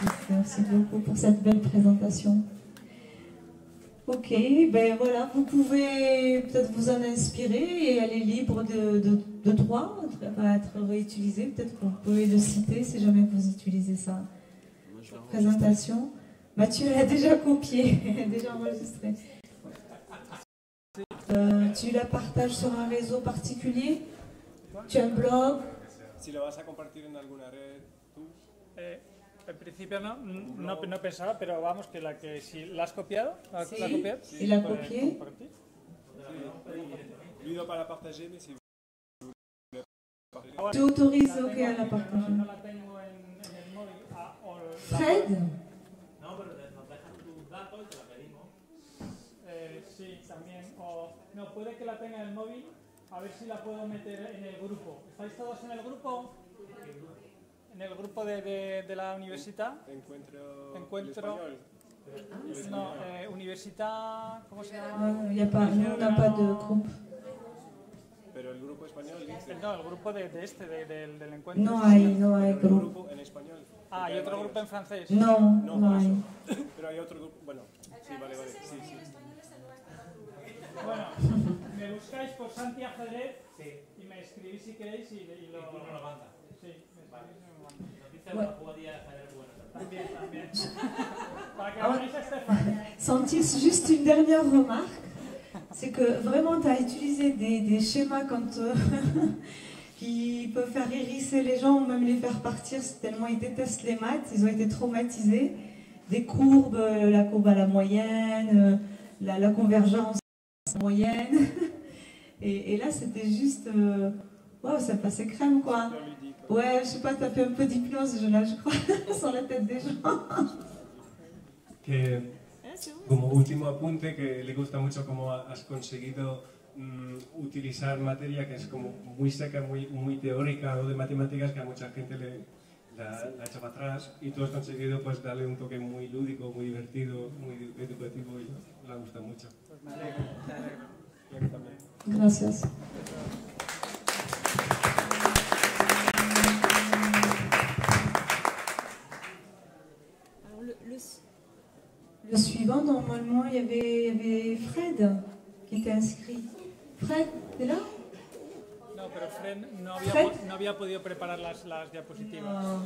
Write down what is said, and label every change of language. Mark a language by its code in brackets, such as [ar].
[fr] Merci beaucoup pour cette belle présentation. Ok, ben voilà, vous pouvez peut-être vous en inspirer et elle est libre de droit, elle va être réutilisée, peut-être que vous pouvez le citer si jamais vous utilisez ça. Présentation. Mathieu l'a déjà copié, déjà enregistré. Tu la partages sur un réseau particulier? Tu as un blog? [es] Si lo vas a compartir en alguna red, tú. En principio no pensaba, pero vamos, que si la has copiado, ¿la Sí, copiado? [fr] il a copié. Lui doit pas la partager, mais si vous Tu autorise, ok, à la partager. [es] No la tengo en el móvil. Fred? No, pero nos dejan tus datos y te la pedimos. Sí, también. No, puede que la tenga en el móvil, a ver si la puedo meter en el grupo. ¿Estáis todos en el grupo? En el grupo de la universidad. Encuentro español. No, universidad. ¿Cómo se llama? [fr] Il y a pas, nous, on n'a pas de groupe. [es] Pero el grupo español dice. No, el grupo del encuentro. No hay El grupo. grupo en español. Ah, ¿hay otro grupo en francés? No, No, no por hay. eso. Pero hay otro grupo. Bueno, sí, vale. Sí. Bueno, me buscáis por Santi Ajedrez y me escribís si queréis y lo... Y tú no lo mandas. Sí, me escribís y me lo mandas. Nos dice una jugadilla de ajedrez buena. También. Para que habléis a Estefan. [fr] Santis, juste une dernière remarque, c'est que vraiment tu as utilisé des schémas quand, qui peuvent faire hérisser les gens ou même les faire partir tellement ils détestent les maths, ils ont été traumatisés. Des courbes, la courbe à la moyenne, la convergence moyenne. Et là c'était juste, waouh, ça passait crème quoi. Ouais, je sais pas, tu as fait un peu d'hypnose là, je crois, sur la tête des gens. [es] Que, como último apunte, que le gusta mucho cómo has conseguido utilizar materia que es como muy seca, muy teórica o de matemáticas que a mucha gente la echa para atrás, y tú has conseguido pues darle un toque muy lúdico, muy divertido, muy educativo, y le gusta mucho. Pues me alegro. Y a mí también. Gracias. [fr] Le suivant, normalement, il y avait Fred qui était inscrit. Fred, t'es là? [es] No, pero Fred Fred no había podido preparar las diapositivas.